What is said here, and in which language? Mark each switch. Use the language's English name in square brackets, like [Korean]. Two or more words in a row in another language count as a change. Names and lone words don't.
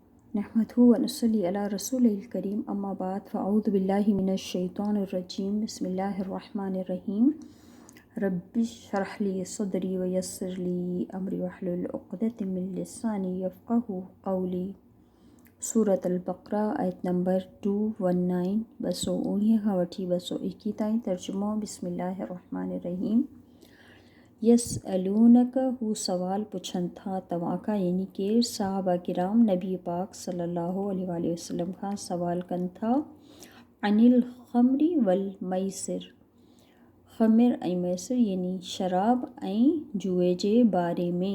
[Arabic] نحمده ونصلي على الرسول الكريم أما بعد فأعوذ بالله من الشيطان الرجيم بسم الله الرحمن الرحيم رب اشرح لي صدري ويسر لي أمري واحلل عقدة من لساني يفقهوا قولي. [Sindhi] सूरत अल-बक़रा आयत नंबर 219 219 खां वठी 221 ताईं। [Arabic] तर्जुमो بسم الله الرحمن الرحيم. [Sindhi] यसअलूनक हू सवाल पुछनि था तव्हां खां, यानी केर साहबा किराम नबी पाक [Arabic] صلى الله عليه وسلم [Sindhi] खां सवाल कनि था। [Arabic] عن الخمر والميسر, [Sindhi] ख़मिर ऐं मैसिर यानी शराब ऐं जुए जे बारे में।